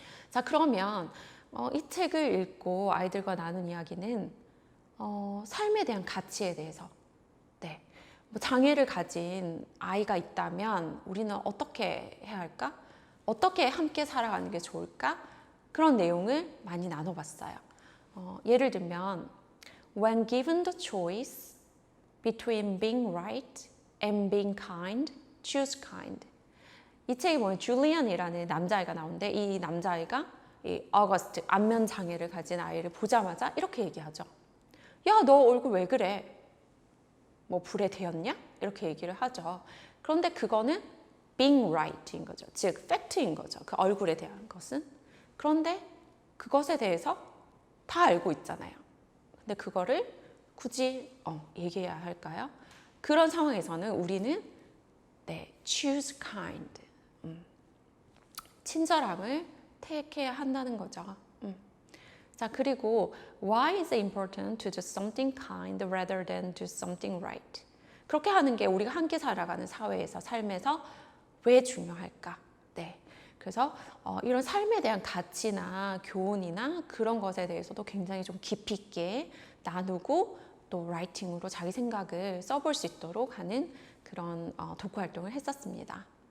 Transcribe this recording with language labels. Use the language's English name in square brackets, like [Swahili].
[Korean] 자, 그러면 이 책을 읽고 아이들과 나눈 이야기는 삶에 대한 가치에 대해서, 뭐 장애를 가진 아이가 있다면 우리는 어떻게 해야 할까? 어떻게 함께 살아가는 게 좋을까? 그런 내용을 많이 나눠봤어요. 예를 들면 [English] When given the choice between being right and being kind, choose kind. [Korean] 이 책에 보면 줄리안이라는 남자아이가 나오는데 이 남자아이가 이 어거스트, 안면 장애를 가진 아이를 보자마자 이렇게 얘기하죠. 야, 너 얼굴 왜 그래? 뭐 불에 데였냐? 이렇게 얘기를 하죠. 그런데 그거는 being right인 거죠. 즉, 팩트인 거죠. 그 얼굴에 대한 것은. 그런데 그것에 대해서 다 알고 있잖아요. 근데 그거를 굳이 얘기해야 할까요? 그런 상황에서는 우리는 [English] choose kind, [Korean] 친절함을 택해야 한다는 거죠. [English] 자, 그리고 why is it important to do something kind rather than do something right? [Korean] 그렇게 하는 게 우리가 함께 살아가는 사회에서, 삶에서 왜 중요할까? 그래서 이런 삶에 대한 가치나 교훈이나 그런 것에 대해서도 굉장히 좀 깊이 있게 나누고 또 라이팅으로 자기 생각을 써볼 수 있도록 하는 그런 독후 활동을 했었습니다.